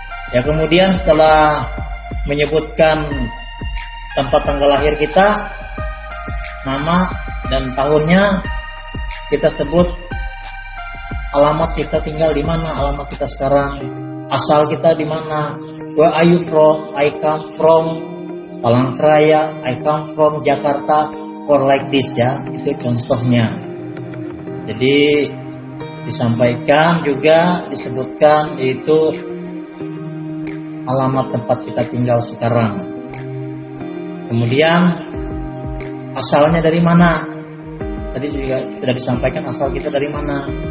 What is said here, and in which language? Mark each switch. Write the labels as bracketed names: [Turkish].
[Indonesian] Ya, kemudian setelah menyebutkan tempat tanggal lahir kita, nama dan tahunnya, kita sebut alamat kita tinggal di mana, alamat kita sekarang, asal kita di mana. [English] Where are you from? I come from Palangkaraya, I come from Jakarta, or like this ya. [Indonesian] Itu contohnya. Jadi disampaikan juga, disebutkan itu alamat tempat kita tinggal sekarang. Kemudian asalnya dari mana? Tadi juga sudah disampaikan asal kita dari mana.